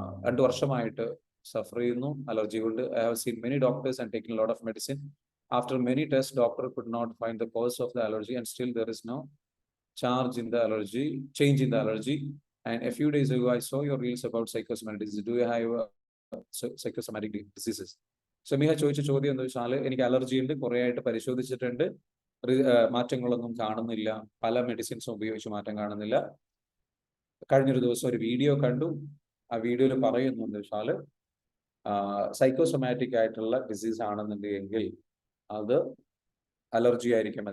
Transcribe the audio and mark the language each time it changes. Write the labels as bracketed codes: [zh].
[ml] 2 വർഷമായിട്ട് സഫർ ചെയ്യുന്നു അലർജി കൊണ്ട്. [en] I have seen many doctors and taking lot of medicine. After many tests, doctor could not find the cause of the allergy, and still there is no change in the allergy. And a few days ago, I saw your reels about psychosomatic diseases. Do you have psychosomatic diseases? [ml] Sameeha ചോദിച്ച ചോദ്യം എന്താ വെച്ചാൽ, എനിക്ക് allergy ഉണ്ട്, കുറെ ആയിട്ട് പരിശോധിച്ചിട്ടുണ്ട്, മാറ്റങ്ങളൊന്നും കാണുന്നില്ല, പല മെഡിസിൻസും ഉപയോഗിച്ച് മാറ്റം കാണുന്നില്ല. കഴിഞ്ഞൊരു ദിവസം ഒരു വീഡിയോ കണ്ടു. ആ വീഡിയോയിൽ പറയുന്നു എന്താ വെച്ചാൽ, സൈക്കോസൊമാറ്റിക് ആയിട്ടുള്ള ഡിസീസ് ആണെന്നുണ്ടെങ്കിൽ അത് അലർജി ആയിരിക്കും.